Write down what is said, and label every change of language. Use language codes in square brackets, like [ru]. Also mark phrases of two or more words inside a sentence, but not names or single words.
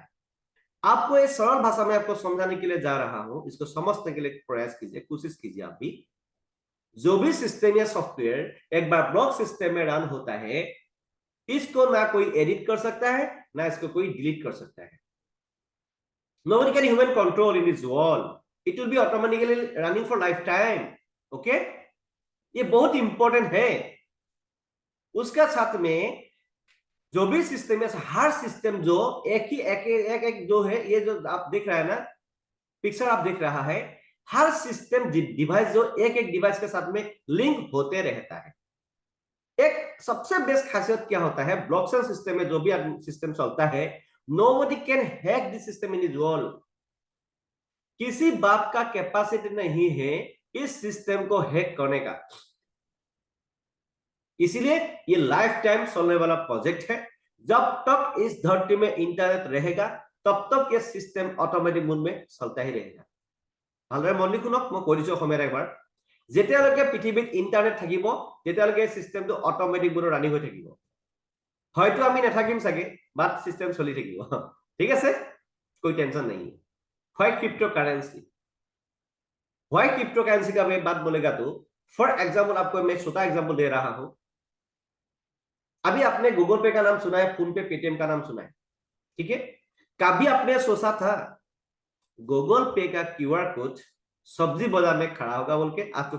[hi] आपको एक सरल भाषा में आपको समझाने के लिए जा रहा हूं, इसको समझने के लिए प्रयास कीजिए, कोशिश कीजिए। आप भी जो भी सिस्टम या सॉफ्टवेयर एक बार [en] block system [hi] में रन होता है, इसको ना कोई एडिट कर सकता है, ना इसको कोई डिलीट कर सकता है। [en] Nobody can human control in this world. It will be automatically running for lifetime. [hi] Okay? ये बहुत इंपॉर्टेंट है। उसका साथ में जो भी सिस्टम है, हर सिस्टम जो एक जो है, ये जो आप देख रहा है ना, पिक्चर आप देख रहा है, हर [en] system device [hi] जो एक डिवाइस के साथ में लिंक होते रहता है। एक सबसे बेस्ट खासियत क्या होता है ब्लॉकचेन सिस्टम में, जो भी सिस्टम चलता है, [en] nobody can hack this system in this world. [hi] किसी बाप का कैपेसिटी नहीं है इस सिस्टम को हैक करने का। इसीलिए ये [en] life time [hi] चलने वाला प्रोजेक्ट है। जब तक इस धरती में इंटरनेट रहेगा, तब तक ये सिस्टम [en] automatic mode [hi] में चलता ही रहेगा। [as] ভালদৰে মন দি শুনক, মই কৈ দিছো অসমীয়াত একবাৰ। যেতিয়ালৈকে পৃথিৱীত ইন্টাৰনেট থাকিব, তেতিয়ালৈকে সিস্টেমটো অটোমেটিক মোডত ৰানিং হৈ থাকিব। হয়তো আমি নাথাকিম চাগে, [en] but system [as] চলি থাকিব। ঠিক আছে, [hi] कोई टेंशन नहीं है। [en] Why crypto currency? Why crypto currency [hi] का मैं बात बोलेगा तो [en] for example [hi] आपको मैं छोटा एग्जाम्पल दे रहा हूं। अभी आपने गूगल पे का नाम सुना है, फोन पे, पेटीएम का नाम सुना है, ठीक है? कभी आपने सोचा था गूगल पे का [en] QR code [hi] सब्जी बाजार में खड़ा होगा बोल के?